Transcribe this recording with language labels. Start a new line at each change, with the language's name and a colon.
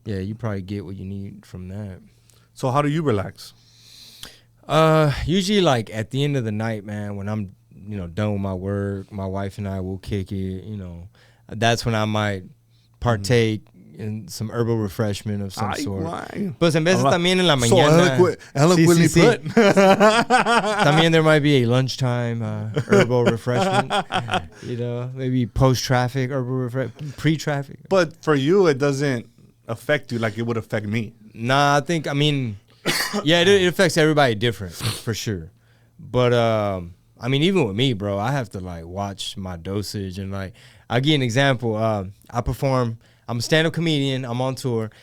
English: Yeah, you probably get what you need from that. So how do you relax? Usually like at the end of the night, man, when I'm, done with my work, my wife and I will kick it, that's when I might partake in some herbal refreshment of some sort.
Spanish: Pues en vez también en la mañana.
English: Eloquently put. También there might be a lunchtime herbal refreshment. Maybe post-traffic herbal pre-traffic. But for you, it doesn't affect you like it would affect me. Nah, it affects everybody different for sure. But even with me, bro, I have to like watch my dosage and like I'll give you an example. I perform. I'm a stand-up comedian. I'm on tour.